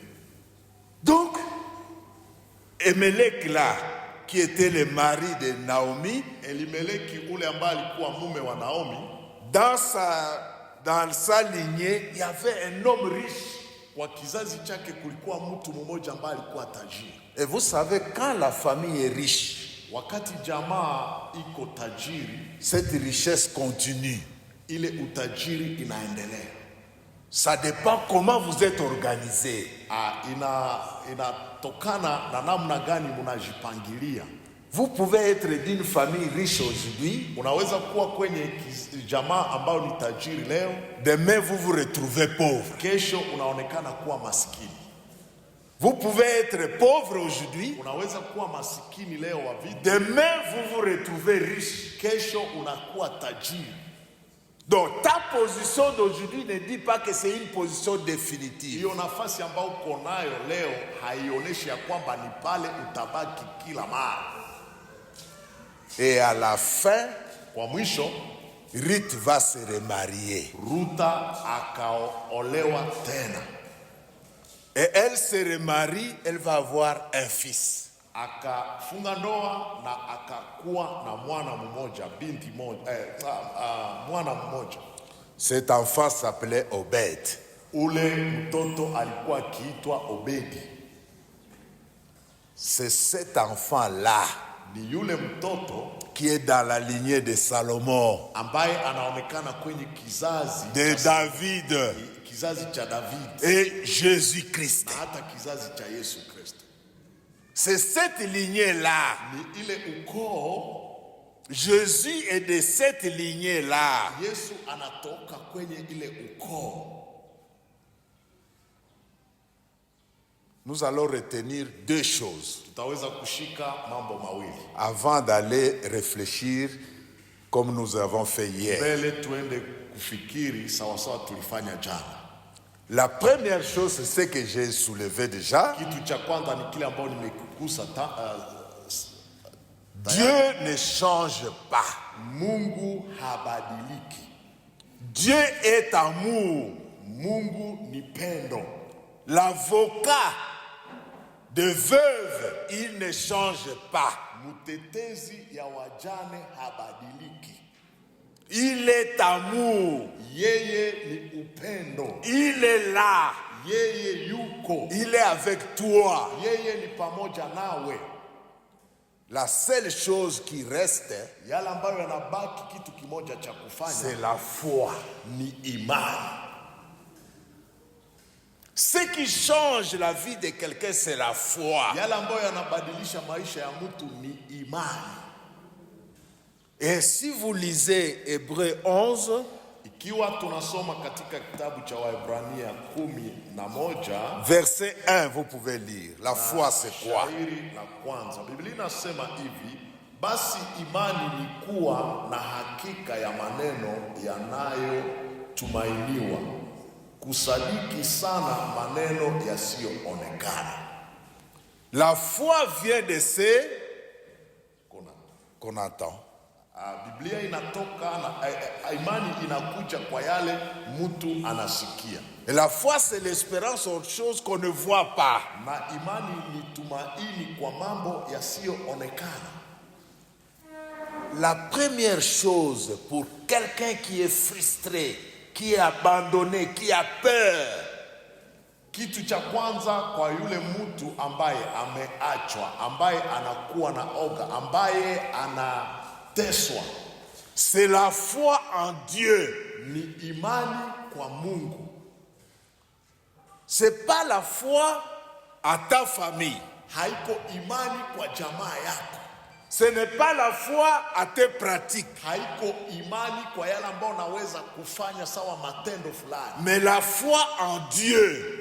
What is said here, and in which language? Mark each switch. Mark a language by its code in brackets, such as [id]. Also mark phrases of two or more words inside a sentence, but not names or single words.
[fr] Donc, Emelech là, qui était le mari de Naomi, [sw] Elimeleki ule ambaye alikuwa mume wa Naomi, [fr] dans sa lignée, il y avait un homme riche. [sw] kwa kizazi chake kulikuwa mtu mmoja ambaye alikuwa tajiri. [fr] Et vous savez, quand la famille est riche, [sw] Wakati jamaa iko tajiri, [fr] cette richesse continue. [sw] ile utajiri inaendelea. [fr] Ça dépend comment vous êtes organisé. [sw] Inatokana na namna gani mnajipangilia. [fr] Vous pouvez être d'une famille riche aujourd'hui. [sw] Unaweza kuwa kwenye jamaa ambayo ni tajiri leo, [fr] Demain, vous vous retrouvez pauvre. [sw] kesho unaonekana kuwa maskini. [fr] Vous pouvez être pauvre aujourd'hui. [sw] Unaweza kuwa masikini leo wa vita, [fr] Demain, vous vous retrouvez riche. [sw] kesho unakuwa tajiri. [fr] Donc, ta position d'aujourd'hui ne dit pas que c'est une position définitive. [sw] Hiyo nafasi ambayo uko nayo leo haionyeshi ya kwamba ni pale utabaki kila mara. [fr] Et à la fin, [sw] Kwa mwisho, [fr] Ruth va se remarier. [sw] Ruta akaolewa tena. [fr] Et elle se remarie, elle va avoir un fils. [sw] Akafunga ndoa na akakuwa na mwana mmoja, binti moja, mwana mmoja. [fr] Cet enfant s'appelait Obed. [sw] Ule mtoto alikuwa akiitwa Obedi. [fr] C'est cet enfant-là [sw] Ni yule mtoto [fr] qui est dans la lignée de Salomon, [sw] ambaye anaonekana kwenye [fr] de David [sw] kizazi cha David [fr] et Jésus-Christ. [sw] na hata kizazi cha Yesu Kristo. [fr] C'est cette lignée-là. [sw] Ni ile ukoo. [fr] Jésus est de cette lignée-là. [sw] Yesu anatoka kwenye ile ukoo. [fr] Nous allons retenir deux choses [sw] Tutaweza kushika mambo mawili [fr] avant d'aller réfléchir comme nous avons fait hier. [sw] mbele tuende kufikiri sawa sawa tulifanya jana. [fr] La première chose, c'est ce que j'ai soulevé déjà. [sw] Kitu cha kwanza ni kile ambacho nimekugusa [fr] Dieu ne change pas. [sw] Mungu habadiliki. [fr] Dieu est amour. [sw] Mungu ni pendo. [fr] L'avocat de veuve, il ne change pas. [sw] Mtetezi ya wajane habadiliki. [fr] Il est amour. [sw] Yeye ni upendo. [fr] Il est là. [sw] Yeye yuko. [fr] Il est avec toi. [sw] Yeye ni pamoja nawe. [fr] La seule chose qui reste, [sw] Yale ambayo yanabaki kitu kimoja cha kufanya, [fr] c'est la foi. [sw] ni imani. [fr] Ce qui change la vie de quelqu'un, c'est la foi. [sw] Yale ambayo yanabadilisha maisha ya mtu ni imani. [fr] Et si vous lisez Hébreux 11, [sw] Ikiwa tunasoma katika kitabu cha Waebrania 11 [fr] verset 1, vous pouvez lire. La foi, c'est quoi? [sw] shairi la kwanza, Biblia inasema hivi: basi imani ni kuwa na hakika ya maneno yanayotumainiwa, kusadiki sana maneno yasiyoonekana. [fr] La foi vient de ce qu'on entend. [sw] Biblia inatoka na imani inakuja kwa yale mtu anasikia. [fr] Et la foi, c'est l'espérance autre chose qu'on ne voit pas. [sw] Na imani ni tumaini kwa mambo yasiyoonekana. [fr] La première chose pour quelqu'un qui est frustré, qui est abandonné, qui a peur, [sw] Kitu cha kwanza kwa yule mtu ambaye ameachwa, ambaye anakuwa na oga, ambaye anateswa, [fr] c'est la foi en Dieu. [sw] ni imani kwa Mungu. [fr] C'est pas la foi à ta famille. [sw] Haiko imani kwa jamaa yako. [fr] Ce n'est pas la foi à tes pratiques. [sw] Haiko imani kwa yale ambao unaweza kufanya sawa matendo fulani. [fr] Mais la foi en Dieu.